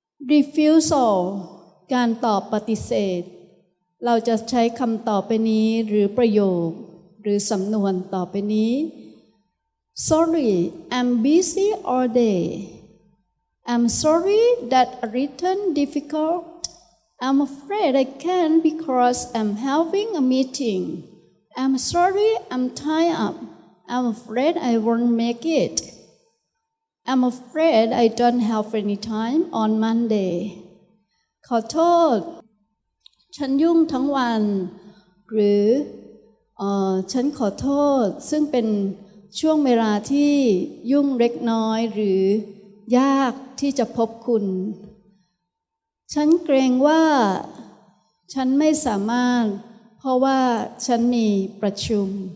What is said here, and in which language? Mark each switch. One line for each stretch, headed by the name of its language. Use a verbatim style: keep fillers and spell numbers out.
Thai: Refusal การตอบปฏิเสธเราจะใช้คำต่อไปนี้หรือประโยคหรือสำนวนต่อไปนี้ Sorry, I'm busy all day.
English: I'm sorry that I written difficult. I'm afraid I can't because I'm having a meeting. I'm sorry, I'm tied up. I'm afraid I won't make it. I'm afraid I don't have any time on Monday.
Thai: ขอโทษฉันยุ่งทั้งวันหรือเอ่อฉันขอโทษซึ่งเป็นช่วงเวลาที่ยุ่งเล็กน้อยหรือยากที่จะพบคุณฉันเกรงว่าฉันไม่สามารถเพราะว่าฉันมีประชุม